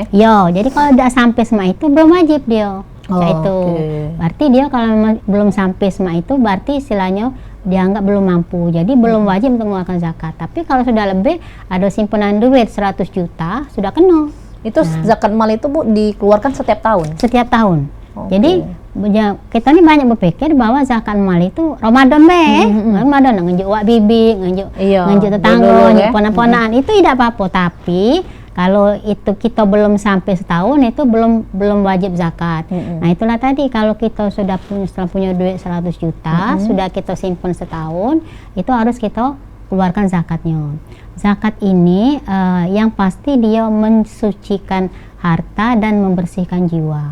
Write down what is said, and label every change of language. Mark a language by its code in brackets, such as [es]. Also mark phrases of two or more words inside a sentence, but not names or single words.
[id] Yo, jadi kalau tidak sampai sama itu belum wajib dia. Itu berarti dia kalau belum sampai sama itu berarti istilahnya dianggap belum mampu, jadi belum wajib untuk mengeluarkan zakat. Tapi kalau sudah lebih, ada simpanan duit 100 juta sudah kena. Itu zakat mal itu Bu dikeluarkan setiap tahun? Setiap tahun. Jadi kita ini banyak berpikir bahwa zakat mal itu Ramadan Ramadan ngejuk wak bibi, ngejuk tetangga, ngejuk ponak-ponakan itu tidak apa-apa. Tapi kalau itu kita belum sampai setahun itu belum wajib zakat. Nah, itulah tadi kalau kita sudah punya duit 100 juta, sudah kita simpan setahun, itu harus kita keluarkan zakatnya. Zakat ini yang pasti dia mensucikan harta dan membersihkan jiwa.